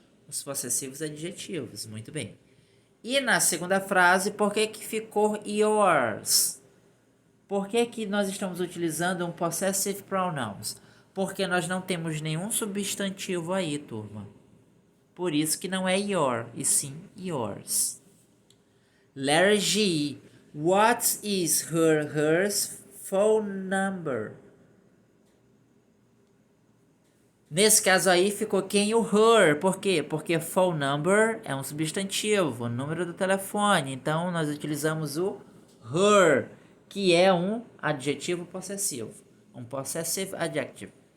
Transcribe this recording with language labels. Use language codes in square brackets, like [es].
[pt] Os possessivos adjetivos. Muito bem. E na segunda frase, por que que ficou yours? Por que que nós estamos utilizando um possessive pronouns? Porque nós não temos nenhum substantivo aí, turma. Por isso que não é your, e sim yours. [en] Letter G. What is hers phone number? [pt] Nesse caso aí ficou quem? O her. Por quê? Porque phone number é um substantivo, o número do telefone. Então nós utilizamos o her, que é um adjetivo possessivo. Um possessive adjective.